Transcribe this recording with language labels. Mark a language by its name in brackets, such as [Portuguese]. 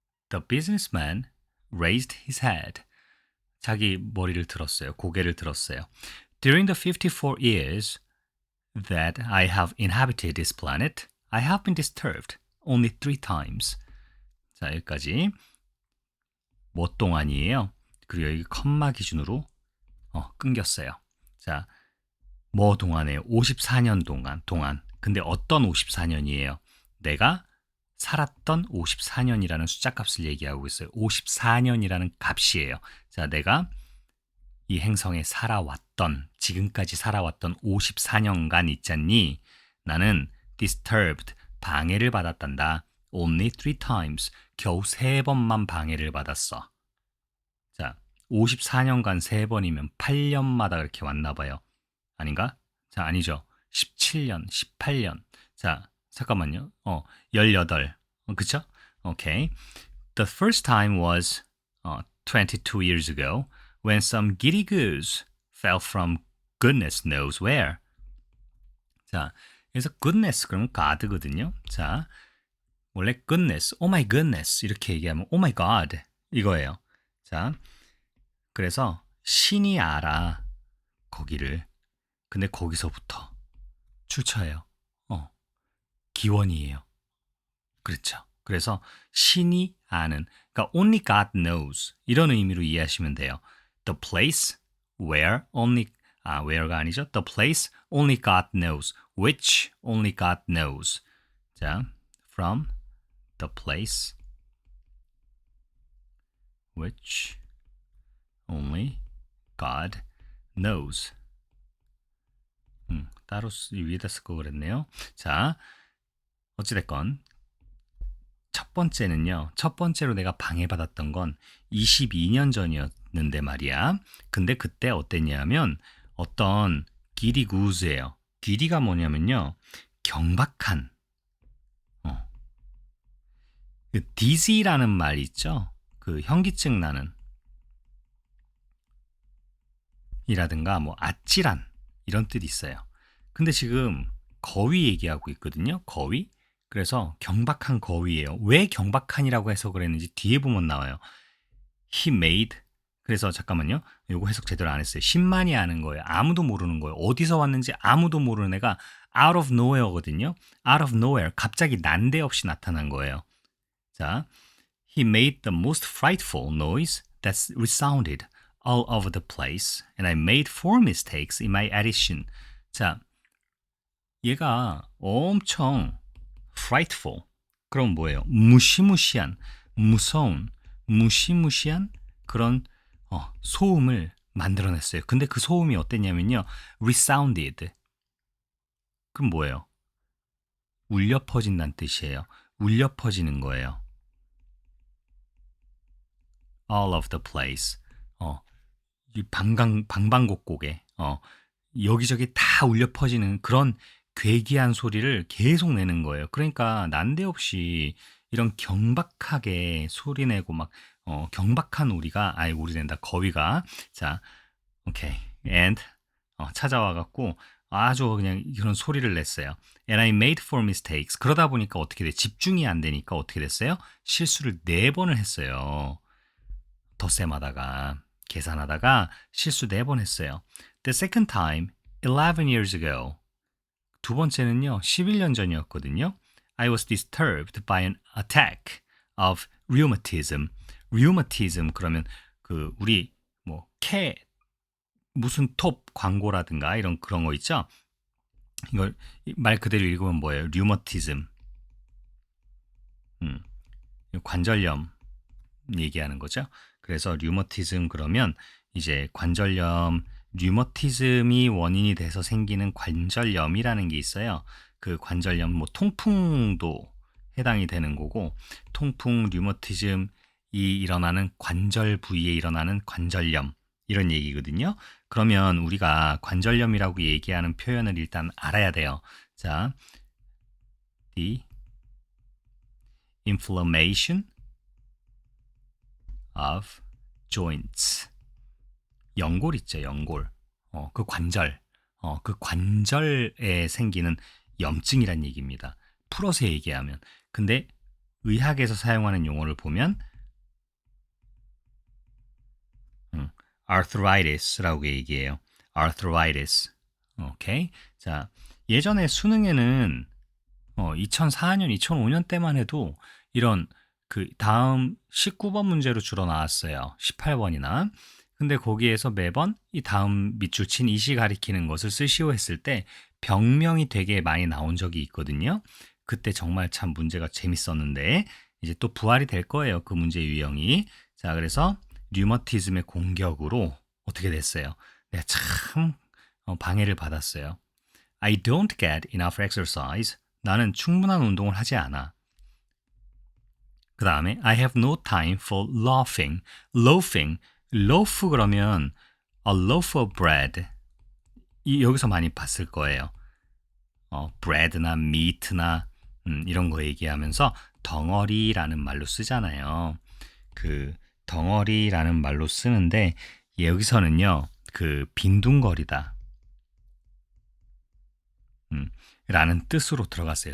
[English] The businessman raised his head. [Korean] 자기 머리를 들었어요. 고개를 들었어요. [English] During the 54 years that I have inhabited this planet, I have been disturbed only 3 times. [Korean] 자, 여기까지. 뭐 동안이에요? 그리고 여기 컴마 기준으로 끊겼어요. 자, 뭐 동안이에요? 54년 동안. 근데 어떤 54년이에요? 내가 살았던 54년이라는 숫자 값을 얘기하고 있어요. 54년이라는 값이에요. 자, 내가 이 행성에 살아왔던, 지금까지 살아왔던 54년간 있잖니. 나는 disturbed, 방해를 받았단다. [English] Only 3 times, [Korean] 겨우 3번만 방해를 받았어. 자, 54년간 3번이면 8년마다 그렇게 왔나 봐요. 아닌가? 자, 아니죠. 17년, 18년. 자, 잠깐만요. 18. 그쵸? 오케이. [English] The first time was 22 years ago when some giddy goose fell from goodness knows where. [Korean] 자, 그래서 goodness 그러면 God거든요. 자, 원래 goodness, [English] oh my goodness [Korean] 이렇게 얘기하면 [English] oh my God [Korean] 이거예요. 자, 그래서 신이 알아 거기를. 근데 거기서부터 출처예요. 기원이에요. 그렇죠. 그래서 신이 아는, 그러니까 [English] only God knows [Korean] 이런 의미로 이해하시면 돼요. [English] The place where where [Korean] 가 아니죠. [English] The place only God knows, which only God knows. 자, from the place which only God knows. [Korean] 따로 위에다 쓸 거 그랬네요. 자, 어찌됐건 첫 번째는요. 첫 번째로 내가 방해받았던 건 22년 전이었는데 말이야. 근데 그때 어땠냐면 어떤 길이 구즈예요. 길이가 뭐냐면요. 경박한. 그 dizzy라는 말 있죠. 그 현기증 나는 이라든가 뭐 아찔한 이런 뜻이 있어요. 근데 지금 거위 얘기하고 있거든요. 거위. 그래서 경박한 거위예요. 왜 경박한이라고 해석을 했는지 뒤에 보면 나와요. [English] He made. [Korean] 그래서 잠깐만요. 요거 해석 제대로 안 했어요. 신만이 아는 거예요. 아무도 모르는 거예요. 어디서 왔는지 아무도 모르는 애가 [English] out of nowhere [Korean] 거든요. [English] out of nowhere. [Korean] 갑자기 난데없이 나타난 거예요. [English] 자, he made the most frightful noise that resounded all over the place, and I made 4 mistakes in my addition. [Korean] 자, 얘가 엄청 frightful. 그럼 뭐예요? 무시무시한, 무서운, 무시무시한 그런 소음을 만들어냈어요. 근데 그 소음이 어땠냐면요. resounded. 그럼 뭐예요? 울려 퍼진다는 뜻이에요. 울려 퍼지는 거예요. [English] all of the place. [Korean] 이 방방곡곡에 여기저기 다 울려 퍼지는 그런 괴기한 소리를 계속 내는 거예요. 그러니까 난데없이 이런 경박하게 소리내고 막 경박한 우리낸다 거위가 자 오케이 and 찾아와 갖고 아주 그냥 그런 소리를 냈어요. [English] And I made 4 mistakes. [Korean] 그러다 보니까 어떻게 돼? 집중이 안 되니까 어떻게 됐어요? 실수를 4번을 했어요. 덧셈하다가 계산하다가 실수 4번 했어요. [English] The second time, 11 years ago. [Korean] 두 번째는요, 11년 전이었거든요. [English] I was disturbed by an attack of rheumatism. [Korean] rheumatism 그러면 그 우리 뭐 무슨 톱 광고라든가 이런 그런 거 있죠? 이걸 말 그대로 읽으면 뭐예요? [English] rheumatism. [Korean] 관절염 얘기하는 거죠. 그래서 류머티즘 그러면 이제 관절염, 류머티즘이 원인이 돼서 생기는 관절염이라는 게 있어요. 그 관절염, 뭐 통풍도 해당이 되는 거고, 통풍, 류머티즘이 일어나는 관절 부위에 일어나는 관절염 이런 얘기거든요. 그러면 우리가 관절염이라고 얘기하는 표현을 일단 알아야 돼요. [English] 자, the inflammation of joints. [Korean] 연골 있죠, 연골. 그 관절. 그 관절에 생기는 염증이란 얘기입니다. 풀어서 얘기하면. 근데 의학에서 사용하는 용어를 보면 arthritis라고 얘기해요. [English] arthritis. 오케이. [Korean] 자, 예전에 수능에는 2004년, 2005년 때만 해도 이런 그 다음 19번 문제로 주로 나왔어요. 18번이나. 근데 거기에서 매번 이 다음 밑줄 친 이시 가리키는 것을 쓰시오 했을 때 병명이 되게 많이 나온 적이 있거든요. 그때 정말 참 문제가 재밌었는데 이제 또 부활이 될 거예요. 그 문제 유형이. 자, 그래서 류머티즘의 공격으로 어떻게 됐어요? 내가 참 방해를 받았어요. [English] I don't get enough exercise. [Korean] 나는 충분한 운동을 하지 않아. 그 다음에 [English] I have no time for loafing. loafing. loaf [Korean] 그러면 [English] a loaf of bread. [Korean] 여기서 많이 봤을 거예요. bread나 meat나 이런 거 얘기하면서 덩어리라는 말로 쓰잖아요. 그 덩어리라는 말로 쓰는데 여기서는요. 그 빈둥거리다 라는 뜻으로 들어갔어요.